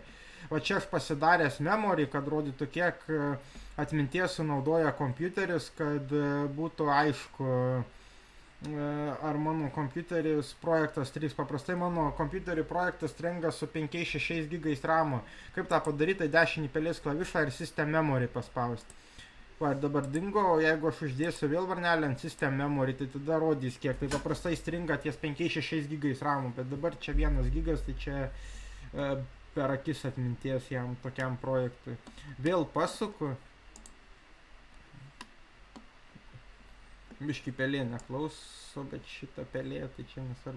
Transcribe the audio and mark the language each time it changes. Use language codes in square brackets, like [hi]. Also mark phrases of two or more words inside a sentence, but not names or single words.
[lt] Va čia aš pasidaręs memory, kad rodytų kiek atminties sunaudoja kompiuteris, kad būtų aišku, ar mano kompiuteris projektas 3. Paprastai mano kompiuterį projektas stringa su 5-6 gigais RAM. Kaip tą padaryti, tai dešinį pelės klavišą ir [en] system memory [lt] paspausti. Va, ir dabar dingo, o jeigu aš uždėsiu vėl varnelę ant [en] system memory, [lt] tai tada rodys kiek. Tai paprastai stringa ties 5-6 gigais RAM, bet dabar čia 1 gigas, tai čia per akis atminties jam tokiam projektui. Vėl pasuku. Biški pelė neklauso, bet šitą pelė, tai čia nesvarbu.